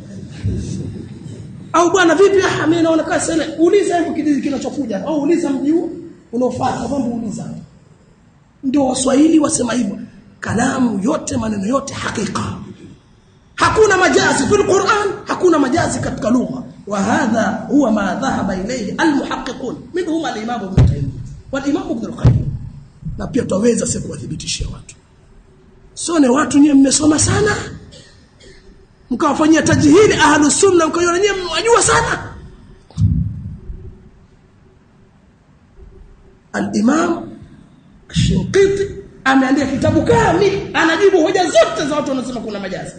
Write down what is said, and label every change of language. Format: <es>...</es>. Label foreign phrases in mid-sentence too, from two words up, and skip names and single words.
<sw>Au bwana vipi mimi naona kama ile uliza hebu kijiji kinachokuja au uliza mji huu unaofuata kwamba uliza. Ndio Waswahili wasema hivyo. Kalamu yote maneno yote hakika. Hakuna majazi</sw> <ar>في القرآن,</ar> <sw>hakuna majazi katika lugha.</sw> <ar>وهذا هو ما ذهب إليه المحققون منهم الإمام ابن تيمية والإمام ابن القيم.</ar> <sw>Na pia tutaweza sasa kuwathibitishia watu. Sio ni watu nyinyi mmesoma sana. Mkawafanyia tajhili</sw> <ar>أهل السنة</ar> <sw>mkaona nyinyi mnajua sana. Al-Imam Ash-Shinqiti ameandika kitabu kamili, anajibu hoja zote za watu wanasema kuna majazi.</sw>